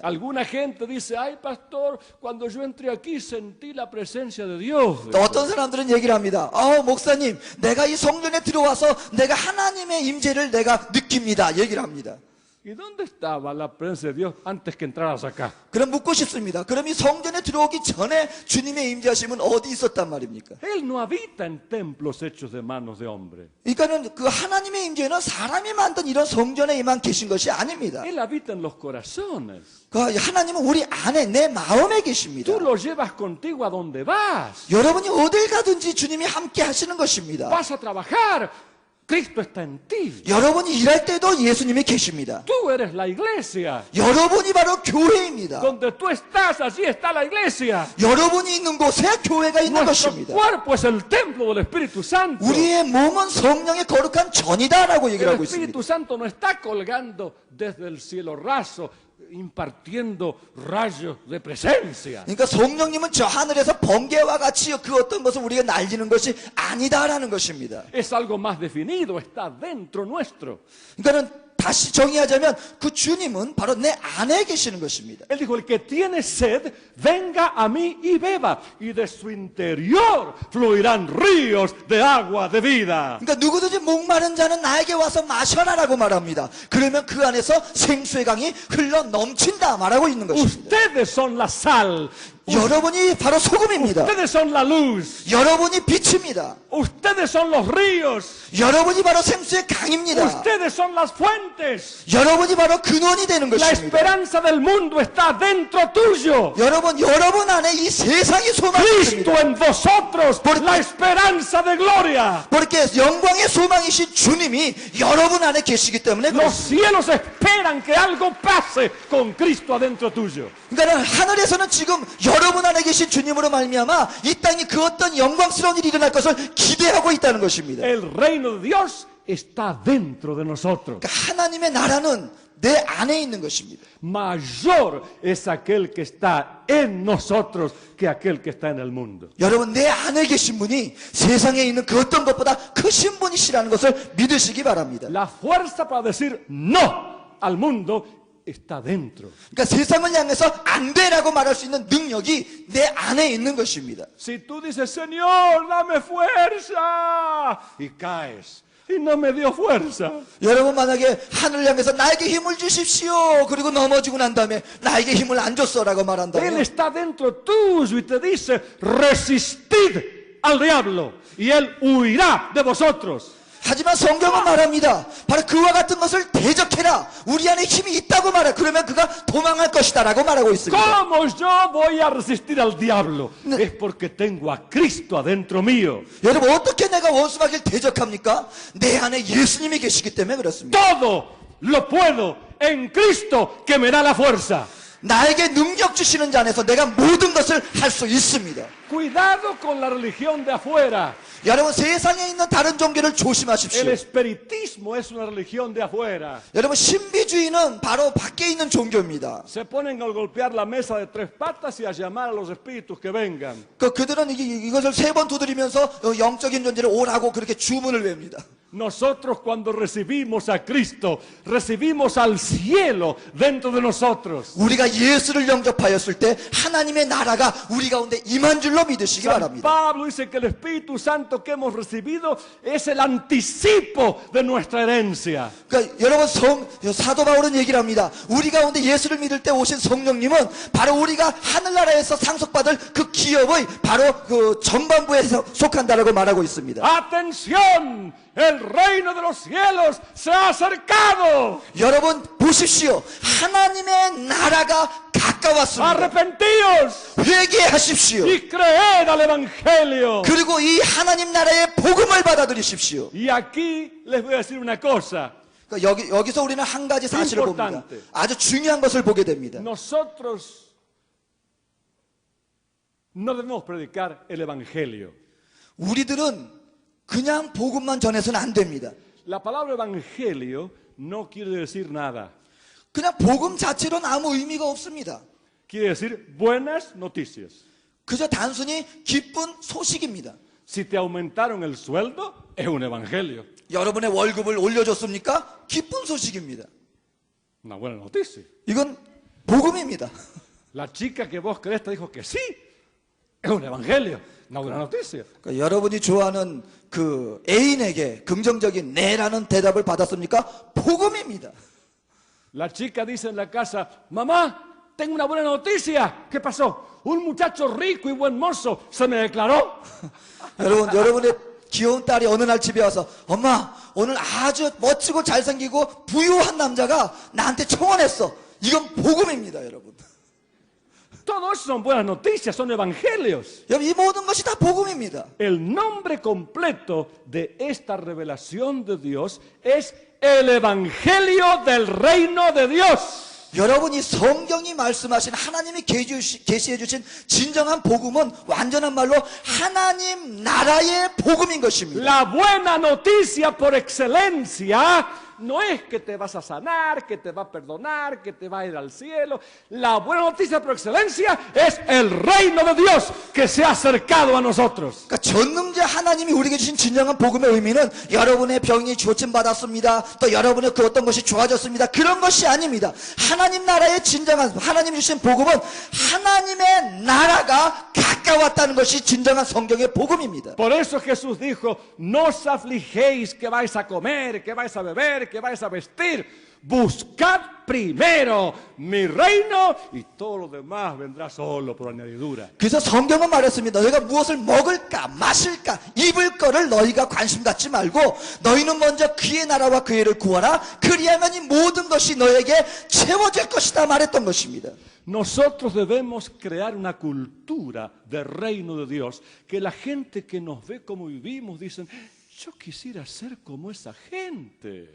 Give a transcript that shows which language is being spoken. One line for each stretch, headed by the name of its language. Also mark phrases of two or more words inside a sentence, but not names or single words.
Spanish: Alguna gente dice, ay pastor, cuando yo entré aquí sentí la presencia de Dios.
Korean: 또 어떤 사람들은 얘기를 합니다. 목사님, 내가 이 성전에 들어와서 내가 하나님의 임재를 내가 느낍니다. 얘기를 합니다.
Spanish: ¿Y dónde estaba la presencia de Dios antes que entraras acá?
Korean: 그럼 묻고 싶습니다. 그럼 이 성전에 들어오기 전에 주님의 임재하심은 어디 있었단 말입니까?
Spanish: Él no habita en templos hechos de manos de hombre.
Korean: 그러니까는 그 하나님의 임재는 사람이 만든 이런 성전에만 계신 것이 아닙니다.
Spanish: Él habita en los corazones.
Korean: 그 하나님은 우리 안에 내 마음에 계십니다.
Spanish: Tú lo llevas contigo a donde vas.
Korean: 여러분이 어딜 가든지 주님이 함께 하시는 것입니다.
Spanish: Vas a trabajar. Cristo está en ti.
Korean: 여러분이 일할 때도 예수님이 계십니다.
Spanish: Tú eres la iglesia.
Korean: 여러분이 바로 교회입니다.
Spanish: Donde tú estás, allí está la iglesia.
Korean: 여러분이 있는 곳에 교회가 있는
Spanish: Nuestro
Korean: 것입니다.
Spanish: cuerpo es el templo del Espíritu Santo.
Korean: 우리의 몸은 성령의 거룩한 전이다라고 얘기를
Spanish: El
Korean: 하고 있습니다.
Spanish: Espíritu Santo no está colgando desde el cielo raso, impartiendo rayos de presencia.
Korean: 그러니까 성령님은 저 하늘에서 번개와 같이 그 어떤 것을 우리가 날리는 것이 아니다라는 것입니다.
Spanish: Es algo más definido, está dentro nuestro.
Korean: 그러니까는 다시 정의하자면 그 주님은 바로 내 안에 계시는 것입니다.
Spanish: Él dijo, el que tiene sed, venga a mí y beba, y de su interior fluirán ríos de agua de vida.
Korean: 그러니까 누구든지 목마른 자는 나에게 와서 마셔라라고 말합니다. 그러면 그 안에서 생수의 강이 흘러 넘친다 말하고 있는 것입니다.
Spanish: Ustedes son la sal.
Korean: 여러분이 바로 소금입니다.
Spanish: Ustedes son la luz.
Korean: 여러분이 빛입니다.
Spanish: Ustedes son los ríos.
Korean: 여러분이 바로 생수의 강입니다.
Spanish: Ustedes son las fuentes.
Korean: 여러분이 바로 근원이 되는
Spanish: La
Korean: 것입니다.
Spanish: esperanza del mundo está dentro tuyo.
Korean: 여러분 안에 이 세상의 소망이 Cristo 있습니다.
Spanish: en vosotros, la esperanza de gloria.
Korean: porque 영광의 소망이신 주님이 여러분 안에 계시기 때문에
Spanish: Los
Korean: 그렇습니다.
Spanish: cielos esperan que algo pase con Cristo adentro tuyo.
Korean: 그러니까 하늘에서는 지금 여러분 안에 계신 주님으로 말미암아 이 땅에 그 어떤 영광스러운 일이 일어날 것을 기대하고 있다는 것입니다.
Spanish: El reino de Dios está dentro de nosotros.
Korean: 그러니까 하나님의 나라는 내 안에 있는 것입니다.
Spanish: Mayor es aquel que está en nosotros que aquel que está en el mundo.
Korean: 여러분 내 안에 계신 분이 세상에 있는 그 어떤 것보다 크신 분이시라는 것을 믿으시기 바랍니다.
Spanish: La fuerza para decir no al mundo está dentro.
Korean: 그러니까 세상을 향해서 안 돼라고 말할 수 있는 능력이 내 안에 있는 것입니다.
Spanish: Si tú dices, Señor, dame fuerza, y caes, y no me dio fuerza.
Korean: 여러분 만약에 하늘을 향해서 나에게 힘을 주십시오. 그리고 넘어지고 난 다음에 나에게 힘을 안 줬어라고
Spanish: Él
Korean: 말한다면
Spanish: está dentro tuyo y te dice, resistid al diablo, y él huirá de vosotros.
Korean: 하지만 성경은 말합니다. 바로 그와 같은 것을 대적해라. 우리 안에 힘이 있다고 말해. 그러면 그가 도망할 것이다라고 말하고 있습니다.
Spanish: ¿Cómo yo voy a resistir al diablo? Es porque tengo a Cristo adentro mío.
Korean: 여러분 어떻게 내가 원수마귀를 대적합니까? 내 안에 예수님이 계시기 때문에 그렇습니다.
Spanish: Todo lo puedo en Cristo que me da la fuerza.
Korean: 나에게 능력 주시는 자 안에서 내가 모든 것을 할 수 있습니다.
Spanish: Cuidado con la religión de afuera.
Korean: 여러분 세상에 있는 다른 종교를
Spanish: El
Korean: 조심하십시오.
Spanish: espiritismo es una religión de afuera.
Korean: 여러분 신비주의는 바로 밖에 있는 종교입니다.
Spanish: Se ponen a golpear la mesa de tres patas y a llamar a los espíritus que vengan.
Korean: 그들은 이것을 세 번 두드리면서 영적인 존재를 오라고 그렇게 주문을 외웁니다.
Spanish: Nosotros cuando recibimos a Cristo, recibimos al cielo dentro de nosotros.
Korean: 우리가 예수를 영접하였을 때 하나님의 나라가 우리 가운데 임한 줄로 믿으시기 San 바랍니다.
Spanish: Pablo dice que el Espíritu Santo que hemos recibido es el anticipo de nuestra herencia.
Korean: 그러니까 여러분 사도 바울은 얘기를 합니다. 우리 가운데 예수를 믿을 때 오신 성령님은 바로 우리가 하늘나라에서 상속받을 그 기업의 바로 그 전반부에 속한다라고 말하고 있습니다.
Spanish: ¡Atención! El reino de los cielos se ha acercado.
Korean: 여러분 보십시오. 하나님의 나라가 가까웠습니다.
Spanish: Arrepentíos
Korean: 회개하십시오.
Spanish: y creed al Evangelio.
Korean: 그리고 이 하나님 나라의 복음을 받아들이십시오.
Spanish: Y aquí les voy a decir una cosa.
Korean: 그러니까 여기서 우리는 한 가지 사실을 봅니다.
Spanish: Importante.
Korean: 아주 중요한 것을 보게 됩니다.
Spanish: Nosotros no debemos predicar el Evangelio.
Korean: 우리들은 그냥 복음만 전해서는 안 됩니다.
Spanish: La palabra Evangelio no quiere decir nada.
Korean: 그냥 복음 자체로는 아무 의미가 없습니다.
Spanish: Quiere decir buenas noticias.
Korean: 그저 단순히 기쁜 소식입니다.
Spanish: Si te aumentaron el sueldo, es un evangelio.
Korean: 여러분의 월급을 올려줬습니까? 기쁜 소식입니다.
Spanish: Una buena noticia.
Korean: 이건 복음입니다.
Spanish: La chica que vos querés te dijo que sí, es un evangelio. Una buena noticia.
Korean: 그러니까 여러분이 좋아하는 그 애인에게 긍정적인 네라는 대답을 받았습니까? 복음입니다.
Spanish: La chica dice en la casa, mamá, tengo una buena noticia. ¿Qué pasó? Un muchacho rico y buen mozo se me declaró.
Korean: 여러분의 귀여운 딸이 어느 날 집에 와서 엄마 오늘 아주 멋지고 잘생기고 부유한 남자가 나한테 청혼했어. 이건 복음입니다, 여러분.
Spanish: Todo eso son buenas noticias, son evangelios.
Korean: 여러분 이 모든 것이 다 복음입니다.
Spanish: El nombre completo de esta revelación de Dios es el evangelio del reino de Dios.
Korean: 여러분 이 성경이 말씀하신 하나님이 계시해 주신 진정한 복음은 완전한 말로 하나님 나라의 복음인 것입니다.
Spanish: La buena noticia por excelencia no es que te vas a sanar, que te va a perdonar, que te va a ir al cielo. La buena noticia por excelencia es el reino de Dios que se ha acercado a nosotros.
Korean: 그러니까 전능자 하나님이 우리에게 주신 진정한 복음의 의미는 여러분의 병이 고침받았습니다. 또 여러분의 그 어떤 것이 좋아졌습니다. 그런 것이 아닙니다. 하나님 나라의 진정한 하나님이 주신 복음은 하나님의 나라가 가까웠다는 것이 진정한 성경의 복음입니다.
Spanish: Por eso Jesús dijo, no os afligéis que vais a comer, que vais a beber, que vais a vestir. Buscad primero mi reino y todo lo demás vendrá solo por añadidura.
Korean: 그래서 성경은 말했습니다. 너희가 무엇을 먹을까 마실까 입을 거를 너희가 관심 갖지 말고 너희는 먼저 그의 나라와 그의 의를 구하라. 그리하면 이 모든 것이 너에게 채워질 것이다 말했던 것입니다.
Spanish: Nosotros debemos crear una cultura del reino de Dios, que la gente que nos ve como vivimos dicen, yo quisiera ser como esa gente.